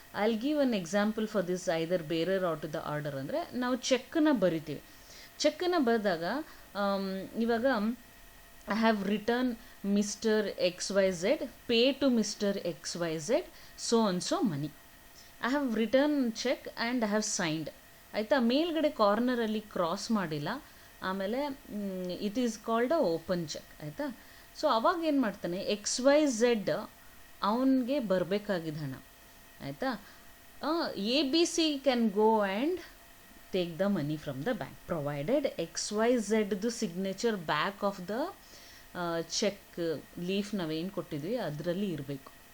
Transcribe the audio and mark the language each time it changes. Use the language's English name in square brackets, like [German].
[English] I will give an example for this either bearer or to the order. [Kannada] ಅಂದರೆ ನಾವು ಚೆಕ್ಕನ್ನು ಬರಿತೀವಿ, ಚೆಕ್ಕನ್ನು ಬರೆದಾಗ ಇವಾಗ [English] I have written Mr. XYZ, pay to Mr. XYZ so and so money. I have written check and I have signed. [Kannada] ಆಯಿತಾ, ಮೇಲ್ಗಡೆ ಕಾರ್ನರಲ್ಲಿ cross ಮಾಡಿಲ್ಲ, ಆಮೇಲೆ [English] It is called a open cheque. [Kannada] ಆಯಿತಾ, ಸೊ ಅವಾಗ ಏನು ಮಾಡ್ತಾನೆ, XYZ ಅವನಿಗೆ ಬರಬೇಕಾಗಿದ್ದ ಹಣ. ಆಯಿತಾ, [English] ABC can go and take the money from the bank provided XYZದು signature back of the cheque leaf [Kannada] ನಾವೇನು ಕೊಟ್ಟಿದ್ವಿ ಅದರಲ್ಲಿ ಇರಬೇಕು.